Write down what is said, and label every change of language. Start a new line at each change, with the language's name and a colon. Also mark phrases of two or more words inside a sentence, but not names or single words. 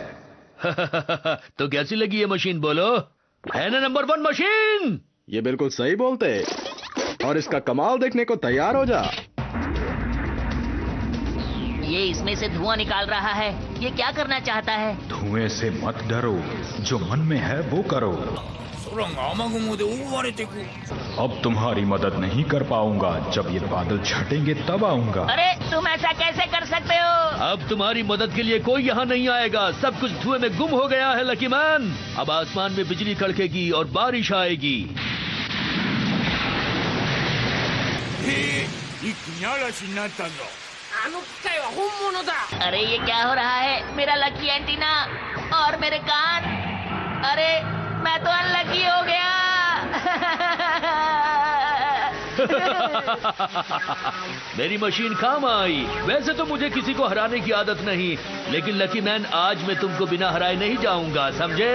Hindi: तो कैसी लगी ये मशीन, बोलो? है ना नंबर 1 मशीन? ये बिल्कुल सही बोलते, और इसका कमाल देखने को तैयार हो जा। ये इसमें से धुआं निकाल रहा है। ये क्या करना चाहता है? धुएं से मत डरो, जो मन में है वो करो।
Japanese: 空が雨雲で覆われてく。
Hindi: अब तुम्हारी मदद नहीं कर पाऊंगा, जब ये बादल छटेंगे तब आऊंगा। अरे तुम ऐसा कैसे कर सकते हो? अब तुम्हारी मदद के लिए कोई यहाँ नहीं आएगा। सब कुछ धुएं में गुम हो गया है
English: lucky man.
Hindi: अब आसमान में बिजली कड़केगी और बारिश आएगी।
Japanese: へえ、一気に嵐になったぞ。あの機械は本物だ。
Hindi: अरे ये क्या हो रहा है? मेरा
English: lucky antenna
Hindi: और मेरे कान। अरे मैं तो अनलकी हो गया। मेरी मशीन काम आई। वैसे तो मुझे किसी को हराने की आदत नहीं, लेकिन
English: lucky man
Hindi: आज मैं तुमको बिना हराए नहीं जाऊंगा, समझे?